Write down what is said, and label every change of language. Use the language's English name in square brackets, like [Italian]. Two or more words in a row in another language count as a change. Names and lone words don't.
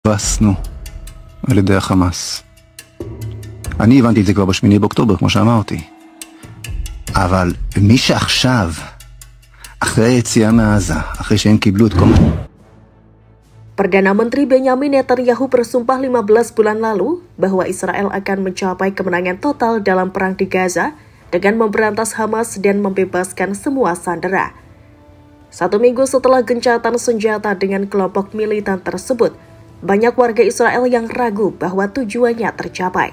[Hebrew] הובסנו על ידי החמאס. אני הבנתי את זה כבר ב8 באוקטובר, כמו שאמרתי. אבל מי שעכשיו, אחרי היציאה מעזה, אחרי שהם קיבלו את כל... [Indonesian] Perdana Menteri Benyamin Netanyahu bersumpah 15 bulan lalu bahwa Israel akan mencapai kemenangan total dalam perang di Gaza dengan memberantas Hamas dan membebaskan semua sandera. 1 minggu setelah gencatan senjata dengan kelompok militan tersebut, banyak warga Israel yang ragu bahwa tujuannya tercapai.